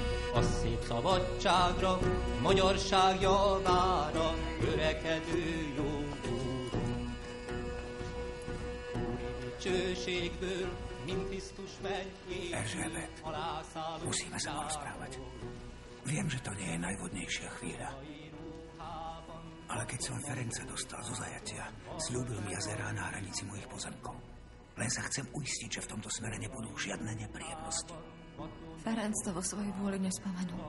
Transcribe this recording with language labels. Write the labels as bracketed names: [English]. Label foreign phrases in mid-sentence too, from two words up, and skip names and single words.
[Hungarian] a szép szabadságra, magyarság javára, törekedő jó úrunk. Úri dicsőségből, mint Krisztus megy, [Slovak] Erzsébet, musíme sa porozprávať. Viem, že to nie je najvhodnejšia chvíľa. Ale keď som Ferenca dostal zo zajatia, sľúbil mi jazerá na hranici mojich pozemkov. Len sa chcem uistiť, že v tomto smere nebudú žiadne nepríjemnosti. Ferenc to vo svojej vôli nespomenul.